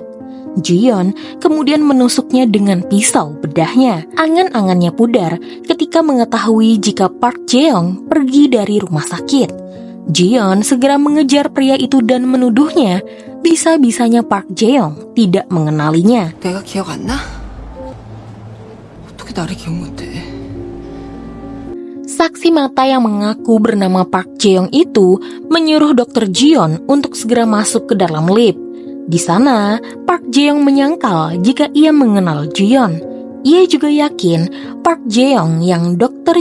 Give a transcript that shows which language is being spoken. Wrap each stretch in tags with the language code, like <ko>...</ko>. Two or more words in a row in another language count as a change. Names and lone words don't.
<id>Jion kemudian menusuknya dengan pisau bedahnya. Angan-angannya pudar ketika mengetahui jika Park Jae-yong pergi dari rumah sakit. Jion segera mengejar pria itu dan menuduhnya bisa-bisanya Park Jae-yong tidak mengenalinya.</id> <ko>내가 기억 안 나? 어떻게 나를 기억 못해?</ko> <id>Saksi mata yang mengaku bernama Park Jae-yong itu menyuruh Dr. Jion untuk segera masuk ke dalam lift. Di sana, Park Jae-yong menyangkal jika ia mengenal Jion. Ia juga yakin Park Jae-yong yang Dr.</id>